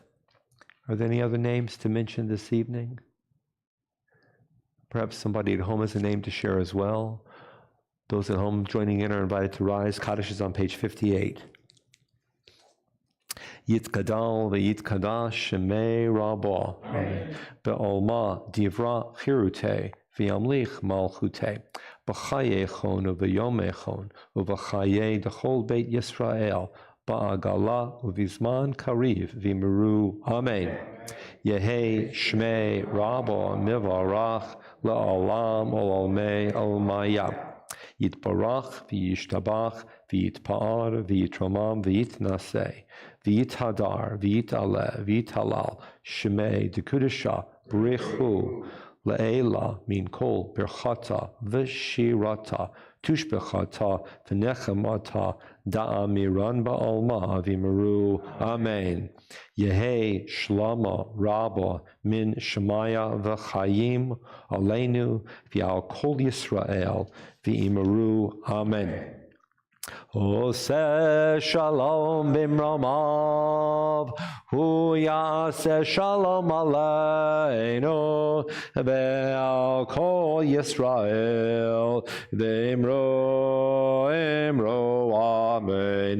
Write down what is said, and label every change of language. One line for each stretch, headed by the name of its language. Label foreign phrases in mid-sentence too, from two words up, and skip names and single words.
English: Are there any other names to mention this evening? Perhaps somebody at home has a name to share as well. Those at home joining in are invited to rise. Kaddish is on page 58.
Aramaic: יתגדל ויתקדש שמה רבא בעלמא די ברא כרעותה וימליך מלכותה בחייכון וביומיכון ובחיי דכל בית ישראל בעגלא ובזמן קריב ואמרו. אמן. יהא שמה רבא מברך לעלם ולעלמי עלמיא. יתברך וישתבח ויתפאר ויתרומם ויתנשא ויתהדר ויתעלה ויתהלל שמה דקודשא בריך הוא לעלא מן כל ברכתא ושירתא תשבחתא ונחמתא דאמירן בעלמא ואמרו. Amen. יהא שלמא רבא מן שמיא וחיים עלינו ועל כל ישראל ואמרו. Amen.
Hebrew: עושה שלום במרומיו, הוא יעשה שלום עלינו, ועל כל ישראל, ואמרו, אמרו, אמן.